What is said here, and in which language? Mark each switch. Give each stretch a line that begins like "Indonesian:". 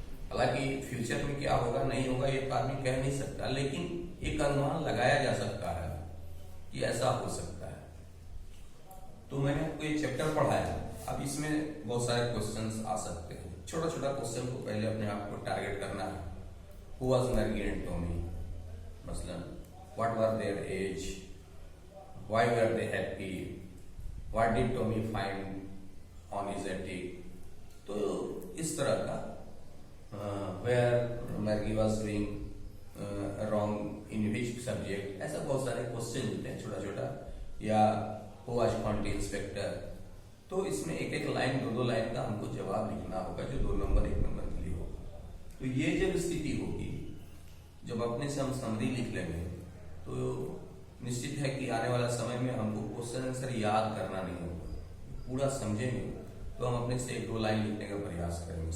Hindi: हालांकि फ्यूचर में क्या होगा नहीं होगा ये आदमी कह नहीं सकता, लेकिन एक अनुमान लगाया जा सकता है कि ऐसा हो सकता है। तो मैंने आपको ये चैप्टर पढ़ाया, अब इसमें बहुत सारे क्वेश्चंस आ सकते हैं। छोटा छोटा क्वेश्चन को पहले अपने आप को टारगेट करना है।
English: Who was Mergy and Tommy? मसलन what were their age? Why were they happy? What did Tommy find on his attic?
Hindi: तो इस तरह का
English: where Mergy was doing wrong in which subject,
Hindi: ऐसा बहुत सारे क्वेश्चन होते हैं छोटा छोटा।
English: या who was Conti Inspector?
Hindi: तो इसमें एक एक लाइन 2-2 लाइन का हमको जवाब लिखना होगा जो 2 नंबर 1 नंबर के लिए होगा। तो ये जब स्थिति होगी, जब अपने से हम समरी लिख लेंगे तो निश्चित है कि आने वाला समय में हमको क्वेश्चन आंसर याद करना नहीं होगा, पूरा समझेंगे तो हम अपने से 1-2 लाइन लिखने का प्रयास करेंगे।